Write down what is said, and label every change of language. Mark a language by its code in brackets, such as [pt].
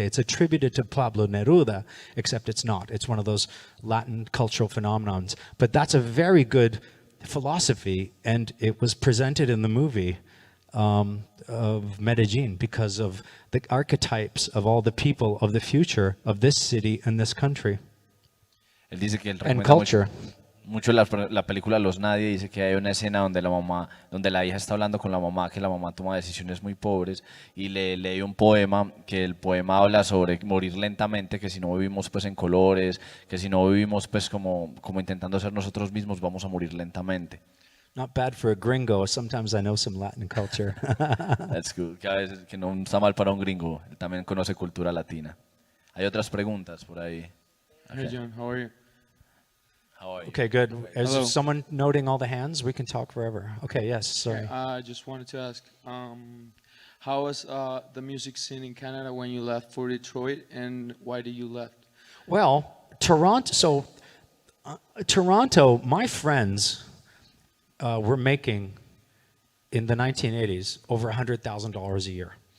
[en] It's attributed to Pablo Neruda, except it's not. It's one of those Latin cultural phenomenons. But that's a very good philosophy, and it was presented in the movie of Medellin because of the archetypes of all the people of the future of this city and this country. [es] Él dice que él [en] and culture. [es] Mucho la película Los Nadie, dice que hay una escena donde la hija está hablando con la mamá, que la mamá toma decisiones muy pobres y le lee un poema, que el poema habla sobre morir lentamente, que si no vivimos pues en colores, que si no vivimos pues como intentando ser nosotros mismos, vamos a morir lentamente. [en] Not bad for a gringo. Sometimes I know some Latin culture. That's good. [es] Que a veces que no está mal para un gringo, él también conoce cultura latina. Hay otras preguntas por ahí. [en] Hey John, how are you? Okay, good. Is Hello. someone noting all the hands? We can talk forever. Okay, yes, sorry. I just wanted to ask, how was the music scene in Canada when you left for Detroit, and why did you left? Well, Toronto, Toronto, my friends were making, in the 1980s, over $100,000 a year.